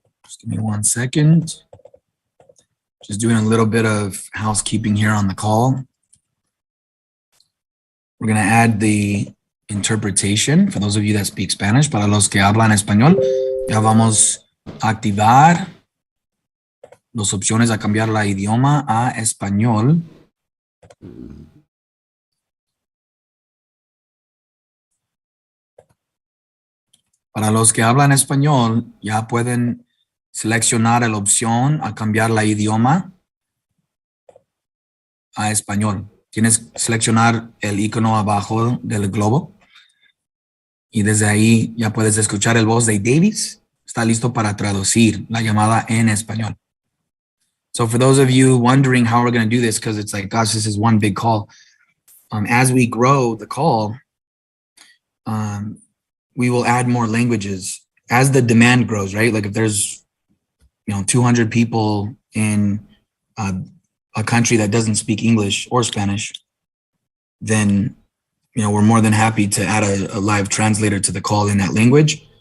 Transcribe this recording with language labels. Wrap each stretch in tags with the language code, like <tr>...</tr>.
<en>Just give me 1 second. Just doing a little bit of housekeeping here on the call. We're going to add the interpretation for those of you that speak Spanish.</en> <es>Para los que hablan español, ya vamos a activar las opciones a cambiar la idioma a español. Para los que hablan español, ya pueden seleccionar la opción a cambiar la idioma a español. Tienes que seleccionar el icono abajo del globo y desde ahí ya puedes escuchar el voz de Davis. Está listo para traducir la llamada en español.</es> <en>So for those of you wondering how we're going to do this, because it's like, gosh, this is one big call. As we grow the call, we will add more languages as the demand grows, right? Like if there's, 200 people in a country that doesn't speak English or Spanish, then, we're more than happy to add a live translator to the call in that language.</en>